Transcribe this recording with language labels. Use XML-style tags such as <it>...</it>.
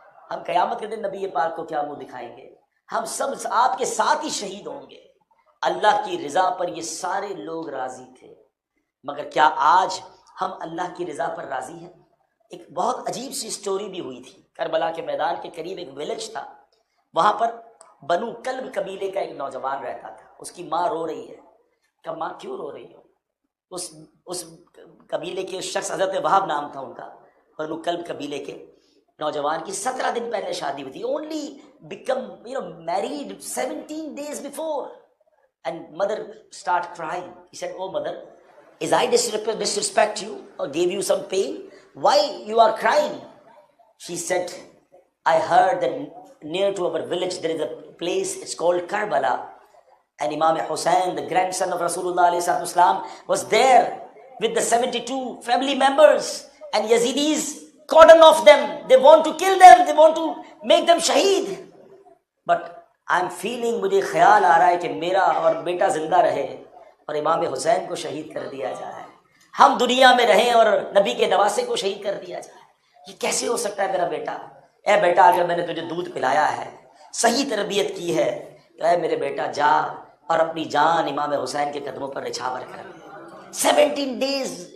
<ur>ہم قیامت کے دن نبی پاک کو کیا منہ دکھائیں گے؟ ہم سب آپ کے ساتھ ہی شہید ہوں گے۔ اللہ کی رضا پر یہ سارے لوگ راضی تھے، مگر کیا آج ہم اللہ کی رضا پر راضی ہیں؟ ایک بہت عجیب سی سٹوری بھی ہوئی تھی۔ کربلا کے میدان کے قریب ایک ویلج تھا، وہاں پر بنو کلب قبیلے کا ایک نوجوان رہتا تھا۔ اس کی ماں رو رہی ہے کہ ماں کیوں رو رہی ہو؟ اس قبیلے کے شخص حضرت وہاب نام تھا ان کا، بنو کلب قبیلے کے نوجوان کی 17 دن پہلے شادی ہوئی تھی،</ur> <en>Only became married 17 days before. And mother start crying. He said, "Oh mother, is I disrespect you or gave you some pain? Why you are crying?" She said, "I heard that near to our village there is a place, it's called Karbala, and Imam Hussein, the grandson of Rasulullah alayhi salatu wasalam, was there with the 72 family members, and Yazidis cordon off them. They want to kill them, they want to make them shaheed. But I'm feeling،</en> <ur>مجھے خیال آ رہا ہے کہ میرا اور بیٹا زندہ رہے اور امام حسین کو شہید کر دیا جائے، ہم دنیا میں رہیں اور نبی کے نواسے کو شہید کر دیا جائے۔ یہ کیسے ہو سکتا ہے میرا بیٹا؟ اے بیٹا اگر میں نے تجھے دودھ پلایا ہے، صحیح تربیت کی ہے، تو اے میرے بیٹا جا اور اپنی جان امام حسین کے قدموں پر نچھاور کر۔</ur> <en>17 days</en>